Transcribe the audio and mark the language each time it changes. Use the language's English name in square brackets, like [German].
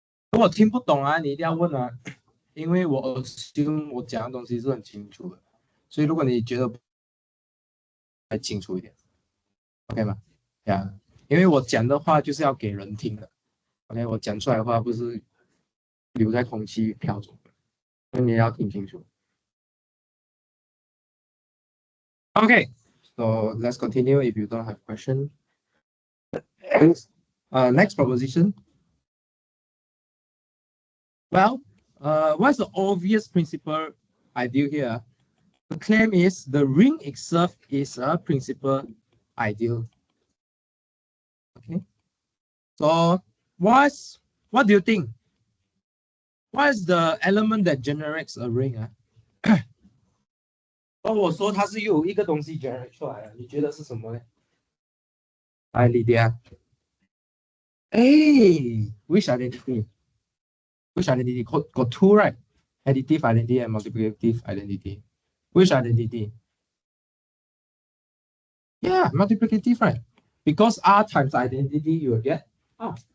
[Chinese] 如果听不懂啊，你一定要问啊，因为我讲的东西是很清楚的，所以如果你觉得还清楚一点 ，OK 吗？呀，因为我讲的话就是要给人听的 ，OK， 我讲出来的话不是留在空气飘走的，所以你要听清楚。 [English] Okay, so let's continue if you don't have question. Next proposition. Well, what's the obvious principal ideal here? The claim is the ring itself is a principal ideal. Okay. So what do you think? What is the element that generates a ring? [Chinese] 我说它是有一个东西 generate 出来的，你觉得是什么呢？来 Lydia. [English] Hey, which identity? Which identity? Got 2, right? Additive identity and multiplicative identity. Which identity? Yeah, multiplicative, right? Because R times identity, you will get R.